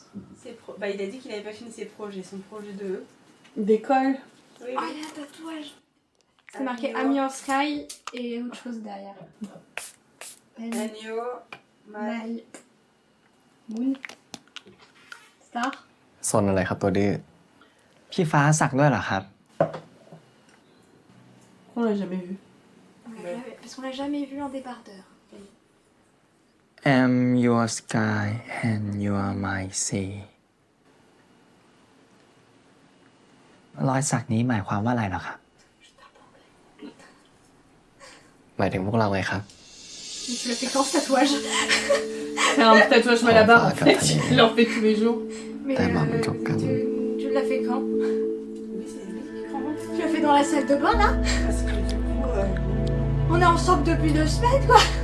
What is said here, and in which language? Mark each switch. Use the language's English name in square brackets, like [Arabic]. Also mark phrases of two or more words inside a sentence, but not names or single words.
[French] Bah, il a dit qu'il avait pas fini ses projets, son projet de... D'école. Oui, Oh, il y a un tatouage. C'est marqué [English] I'm Your Sky [French] et autre chose derrière. Agneau, Maï. Moon. Star. [Thai] ซนอะไรครับตัวดื้อ พี่ฟ้าสักด้วยเหรอครับ [French] On l'a jamais vu. Parce qu'on l'a jamais vu en débardeur. [English] I'm your sky and you are my sea [Thai] รอยสักนี้หมายความว่าอะไรเหรอครับ หมายถึงพวกเราไงครับ [French] Tu l'as fait quand ce tatouage C'est un tatouage Malabar en fait, il en fait tous les jours. Mais tu l'as fait quand Tu l'as fait dans la salle de bain là On est ensemble depuis 2 semaines quoi.